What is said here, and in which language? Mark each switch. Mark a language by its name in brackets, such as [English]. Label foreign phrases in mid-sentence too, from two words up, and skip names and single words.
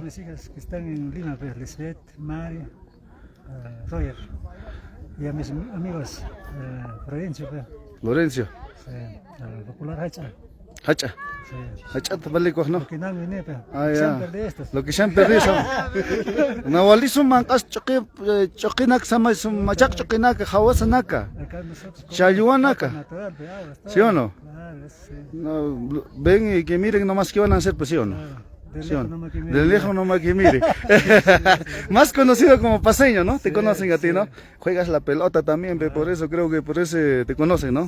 [Spanish] mis hijas que están en Lima, pues, Lisbeth, Mari, Roger. Y a mis amigos, Florencio, pues. Lorenzo. Sí. Popular Hacha. Hacha. Sí. Hacha, tabalicos, ¿no? Que no viene, pues. Ah, Siempre de ya. estos. Lo que se han perdido son. [Aymara] Nawalizo mancas choquinak sama machak choquinak hawasanaka. [Spanish] Acá nosotros comemos [Aymara] Chayuanaca. [Spanish] agua natural, pues, agua, está. ¿Sí o no? Claro, sí. No, ven y que miren nomás qué van a hacer, pues sí o no. Claro. De ¿Sí o lejos no? nomás que miren. De lejos nomás que mire. Más conocido como paseño, ¿no? Te conocen a ti, ¿no? Juegas la pelota también, pe, por eso creo que por eso te conocen, ¿no?